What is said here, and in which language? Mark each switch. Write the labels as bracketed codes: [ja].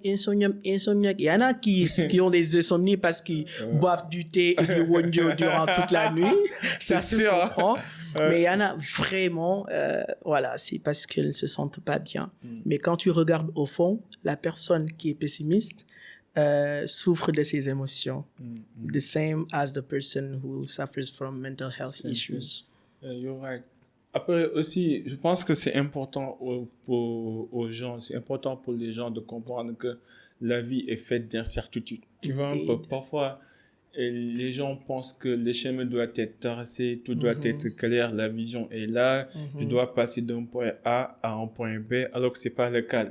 [fr] Il y en a qui ont des insomnies parce qu'ils boivent du thé et du wonjo durant toute la nuit. Ça se comprend. Mais il y en a vraiment, c'est parce qu'elles ne se sentent pas bien. Mais quand tu regardes au fond, la personne qui est pessimiste souffre de ses émotions. [en] The same as the person who suffers from mental health issues. You're right. [fr] Après aussi, je pense que c'est important aux gens, c'est important pour les gens de comprendre que la vie est faite d'incertitudes. Tu vois, parfois, les gens pensent que le chemin doit être tracé, tout doit être clair, la vision est là, je dois passer d'un point A à un point B, alors que c'est pas le cas.